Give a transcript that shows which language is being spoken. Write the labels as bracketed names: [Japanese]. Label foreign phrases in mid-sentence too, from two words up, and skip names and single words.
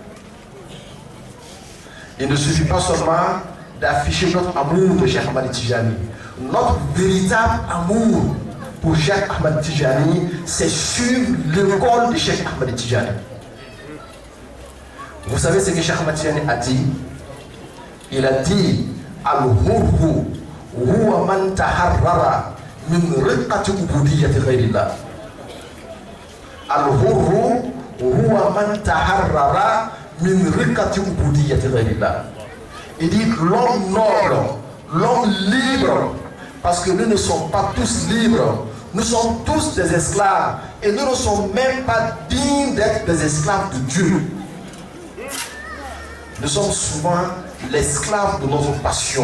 [French] Il ne suffit pas seulement d'afficher notre amour de Cheikh Ahmad Tijani. Notre véritable amour pour Cheikh Ahmad Tijani, c'est suivre l'école de Cheikh Ahmad Tijani. Vous savez ce que Cheikh Ahmad Tijani a dit? Il a dit [Arabic] الحر هو من تحرر من رقة عبودية غير الله. الحر هو من تحرر من رقة عبودية غير الله. [French] Il dit l'homme noble, l'homme libre, parce que nous ne sommes pas tous libres, nous sommes tous des esclaves et nous ne sommes même pas dignes d'être des esclaves de Dieu. Nous sommes souvent l'esclave de notre passion.